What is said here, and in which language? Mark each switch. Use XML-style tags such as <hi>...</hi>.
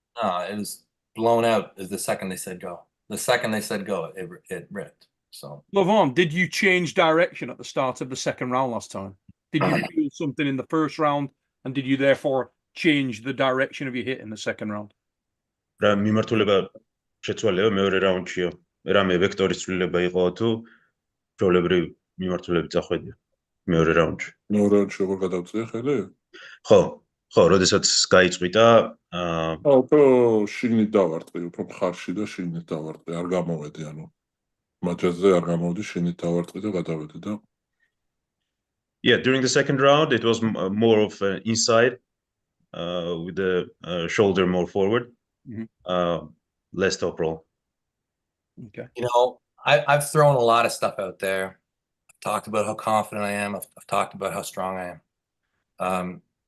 <en>No, it was blown out as the second they said go. The second they said go, it ripped. So, Levan, did you change direction at the start of the second round last time? Did you feel something in the first round, and did you therefore change the direction of your hit in the second round?</en> <ka>რა მიმართულება შეცვალეო მეორე რაუნდშიო. რამე ვექტორის ცვლილება იყო თუ ჩვეულებრივ მიმართულებით წახვედია მეორე რაუნდში. მეორე რაუნდში როგორ გადავწია ხელი? ხო, როდესაც გაიწვიტა უფრო შიგნით დავარტყი, უფრო მხარში და შიგნით დავარტყი, არ გამოვედი, ანუ მაჯაზე არ გამოვედი, შიგნით დავარტყი და გადავედი და</ka> <en>Yeah, during the second round it was more of inside with the shoulder more forward. Less top roll. Okay. You know, I've thrown a lot of stuff out there. I've talked about how confident I am. I've talked about how strong I am.</en>